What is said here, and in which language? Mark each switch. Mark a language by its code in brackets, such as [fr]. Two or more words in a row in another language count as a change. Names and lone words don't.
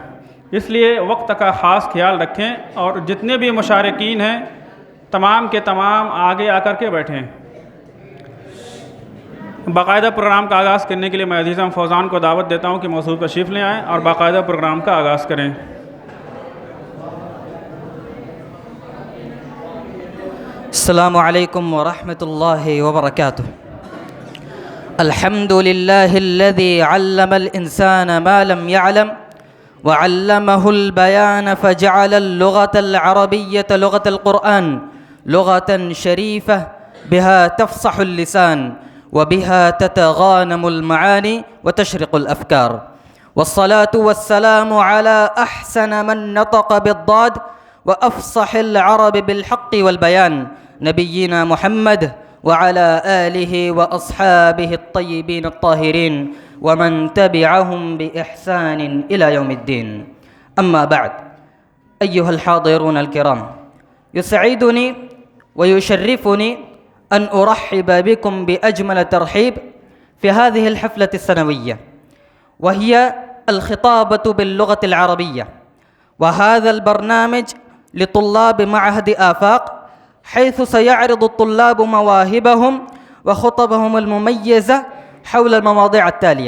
[ur] اس لیے وقت کا خاص خیال رکھیں، اور جتنے بھی مشارکین ہیں تمام کے تمام آگے آ کر کے بیٹھیں. باقاعدہ پروگرام کا آغاز کرنے کے لیے میں عزیزم فوزان کو دعوت دیتا ہوں کہ موصوف تشریف لے آئیں اور باقاعدہ پروگرام کا آغاز کریں. [ar] السلام عليكم ورحمة الله وبركاته. الحمد لله الذي علم الإنسان ما لم يعلم وعلمه البيان فجعل اللغة العربية لغة القرآن لغة شريفة بها تفصح اللسان وبها تتغانم المعاني وتشرق الأفكار. والصلاة والسلام على أحسن من نطق بالضاد وأفصح العرب بالحق والبيان نبينا محمد وعلى آله وأصحابه الطيبين الطاهرين ومن تبعهم بإحسان إلى يوم الدين. أما بعد، أيها الحاضرون الكرام، يسعدني ويشرفني أن أرحب بكم بأجمل ترحيب في هذه الحفلة السنوية وهي الخطابة باللغة العربية وهذا البرنامج لطلاب معهد آفاق حيث سيعرض طلاب مواهبهم وخطبهم المميزة حول المواضيع التالية.